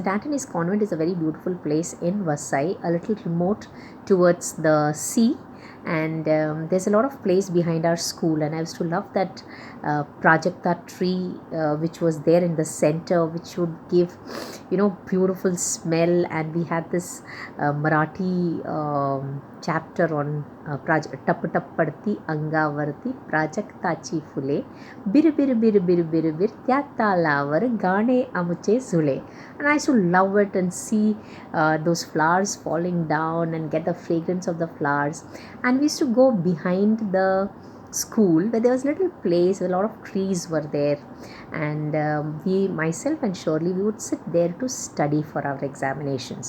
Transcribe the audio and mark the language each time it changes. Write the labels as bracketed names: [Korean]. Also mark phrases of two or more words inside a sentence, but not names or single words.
[English] Anthony's Convent is a very beautiful place in Vasai, a little remote towards the sea, and there's a lot of place behind our school, and I used to love that prajakta tree which was there in the center, which would give beautiful smell. And we had this Marathi chapter on [Marathi] टप टप पडती अंगावरती प्राजक्ताची फुले बिर बिर बिर बिर बिर बिर त्या तालावर गाणे आमचे झुले. [English] And I used to love it and see those flowers falling down and get the fragrance of the flowers. And we used to go behind the school where there was a little place where a lot of trees were there, and myself and Shirley, we would sit there to study for our examinations.